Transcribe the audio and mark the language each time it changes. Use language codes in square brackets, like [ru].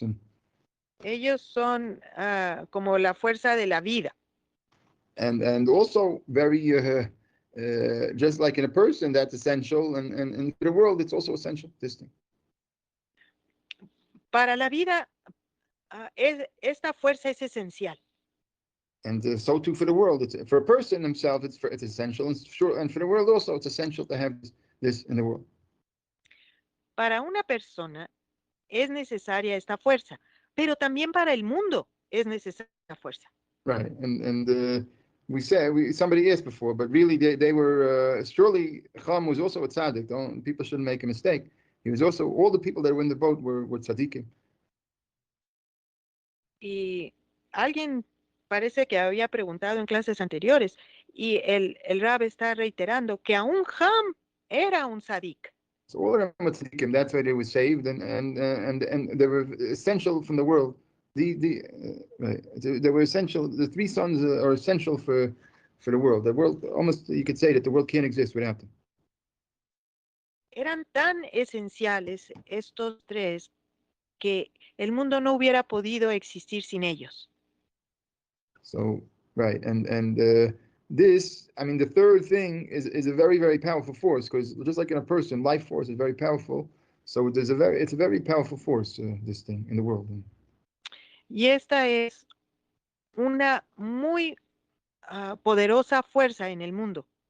[en] And [es] ellos son como la fuerza de la vida. [en] And also very just like in a person, that's essential, and in the world it's also essential, this thing. [es] Para la vida esta fuerza es esencial. [en] And so too for the world. For a person himself, it's essential, and for the world also, it's essential to have this in the world. [es] Para una persona es necesaria esta fuerza, pero también para el mundo es necesaria esta fuerza. [en] Right, and we said somebody asked before, but really they were surely Cham was also a tzaddik. People shouldn't make a mistake. He was also, all the people that were in the boat were tzaddikim. [es] Y alguien parece que había preguntado en clases anteriores Y el Rab está reiterando que aún Ham era un tzadik. [en] So all of them were tzaddikim. That's why they were saved, and they were essential from the world. Right. They were essential. The three sons are essential for the world. The world, almost you could say that the world can't exist without them. [es] Eran tan esenciales estos tres que el mundo no hubiera podido existir sin ellos. [en] So right, and this, I mean, the third thing is a very, very powerful force, because just like in a person, life force is very powerful. So it's a very powerful force, this thing in the world. [es] Y esta es una muy poderosa fuerza en el mundo.